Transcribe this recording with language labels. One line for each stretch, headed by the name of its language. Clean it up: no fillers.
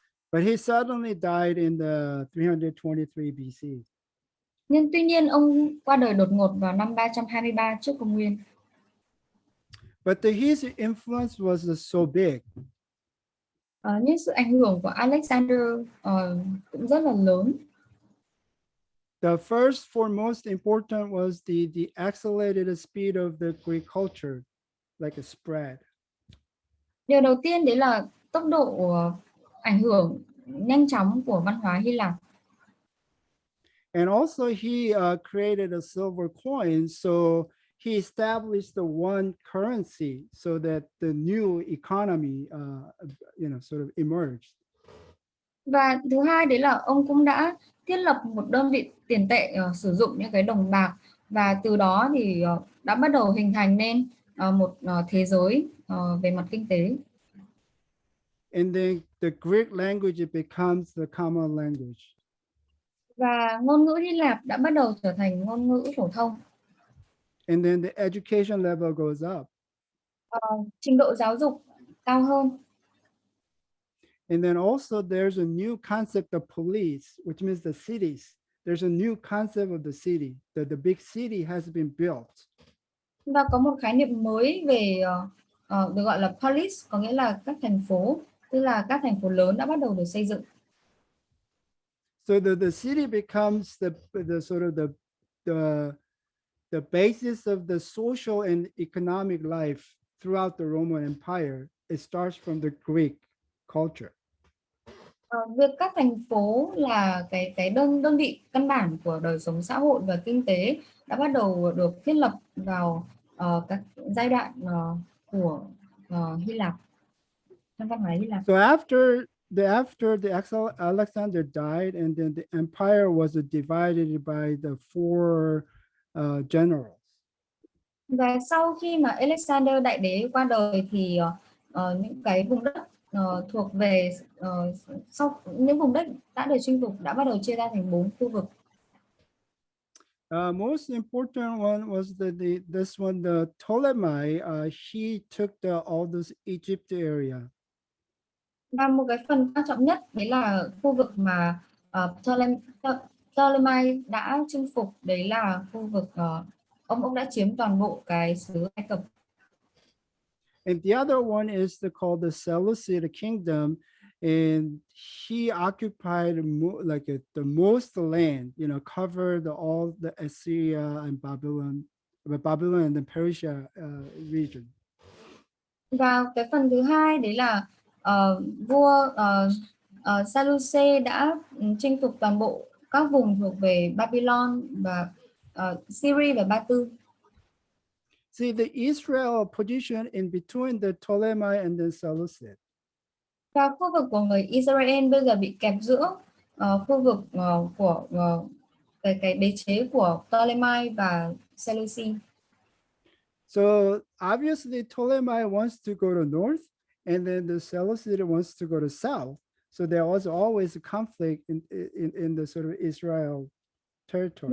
English: But he suddenly died in the 323 BC.
Vietnamese: Nhưng tuy nhiên ông qua đời đột ngột vào năm 323 trước công nguyên.
English: But his influence was so big.
Vietnamese: Nhưng sự ảnh hưởng của Alexander cũng rất là lớn.
English: The first foremost important was the accelerated speed of the Greek culture, like a spread.
Vietnamese: Điều đầu tiên đấy là tốc độ ảnh hưởng nhanh chóng của văn hóa Hy Lạp.
English: And also he created a silver coin, so he established the one currency so that the new economy, sort of emerged.
Vietnamese: Và thứ hai đấy là ông cũng đã thiết lập một đơn vị tiền tệ sử dụng những cái đồng bạc, và từ đó thì đã bắt đầu hình thành nên một thế giới về mặt kinh tế.
English: And then the Greek language becomes the common language.
Vietnamese: Và ngôn ngữ Hy Lạp đã bắt đầu trở thành ngôn ngữ phổ thông.
English: And then the education level goes up.
Vietnamese: Trình độ giáo dục cao hơn.
English: And then also there's a new concept of police, which means the cities. There's a new concept of the city. The big city has been built.
Vietnamese: Và có một khái niệm mới về được gọi là polis, có nghĩa là các thành phố, tức là các thành phố lớn đã bắt đầu được xây dựng.
English: So the city becomes the sort of the basis of the social and economic life throughout the Roman Empire. It starts from the Greek culture.
Vietnamese: Việc các thành phố là cái đơn vị căn bản của đời sống xã hội và kinh tế đã bắt đầu được thiết lập vào các giai đoạn của Hy Lạp, trong văn hóa Hy Lạp.
English: So after the Alexander died, and then the empire was divided by the four generals.
Vietnamese: Và sau khi mà Alexander đại đế qua đời thì những cái vùng đất thuộc về sau những vùng đất đã được chinh phục đã bắt đầu chia ra thành 4 khu vực.
English: Most important one was this one, the Ptolemy. He took all this Egypt area.
Vietnamese: Và một cái phần quan trọng nhất đấy là khu vực mà Ptolemy đã chinh phục, đấy là khu vực ông đã chiếm toàn bộ cái xứ Ai Cập.
English: And the other one is called the Seleucid kingdom, and he occupied the most land, covered all the Assyria and Babylon and the Persia region.
Vietnamese: Và cái phần thứ hai đấy là vua Seleucid đã chinh phục toàn bộ các vùng thuộc về Babylon và Syria và Ba Tư.
English: See, the Israel position in between the Ptolemy and the Seleucid.
Vietnamese: Và khu vực của người Israel bây giờ bị kẹp giữa khu vực của cái đế chế của Ptolemy và Seleucid.
English: So obviously Ptolemy wants to go to north, and then the Seleucid wants to go to south. So there was always a conflict in the sort of Israel territory.